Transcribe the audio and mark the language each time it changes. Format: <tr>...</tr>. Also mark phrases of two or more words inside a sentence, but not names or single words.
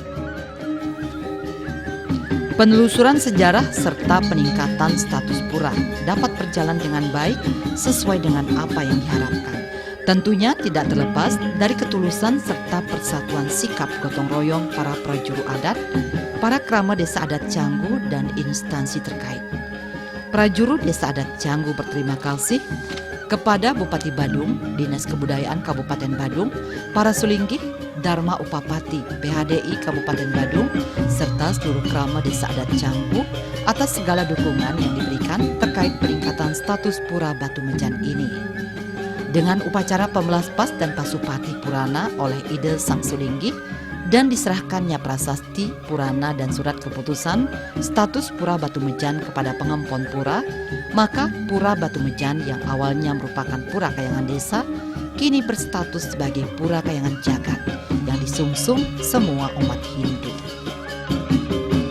<id>Penelusuran sejarah serta peningkatan status pura dapat berjalan dengan baik sesuai dengan apa yang diharapkan. Tentunya tidak terlepas dari ketulusan serta persatuan sikap gotong royong para prajuru adat, para krama desa adat Canggu dan instansi terkait. Prajuru Desa Adat Canggu berterima kasih kepada Bupati Badung, Dinas Kebudayaan Kabupaten Badung, para Sulinggih, Dharma Upapati, PHDI Kabupaten Badung, serta seluruh krama Desa Adat Canggu atas segala dukungan yang diberikan terkait peningkatan status Pura Batu Mejan ini. Dengan upacara pemelaspas dan pasupati Purana oleh Ide Sang Sulinggih dan diserahkannya prasasti Purana dan surat keputusan status Pura Batu Mejan kepada pengempon Pura, maka Pura Batu Mejan yang awalnya merupakan Pura Kayangan Desa kini berstatus sebagai Pura Kayangan Jagat yang disungsung semua umat Hindu.</id>